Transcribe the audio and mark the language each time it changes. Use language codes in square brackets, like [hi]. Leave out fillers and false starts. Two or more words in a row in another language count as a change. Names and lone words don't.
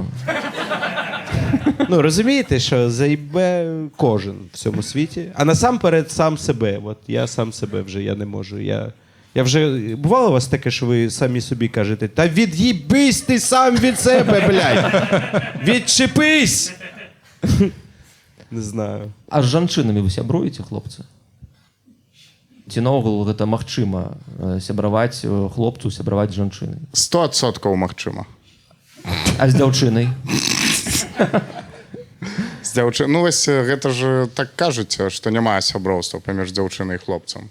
[uk] Ну, розумієте, що заїбе кожен в цьому світі, а насамперед сам себе. От я сам себе вже, я не можу. Я вже... Бувало у вас таке, що ви самі собі кажете, та від'їбись ти сам від себе, блядь! Відчепись! Не знаю. [be] А з жанчынамі вы сябруеце, хлопцы? Ці наогул гэта магчыма сябраваць хлопцу, сябраваць з жанчынай? 100% магчыма. А з дзяўчынай? Ну, вось гэта ж так кажуце, што няма сяброўства паміж дзяўчынай і хлопцам.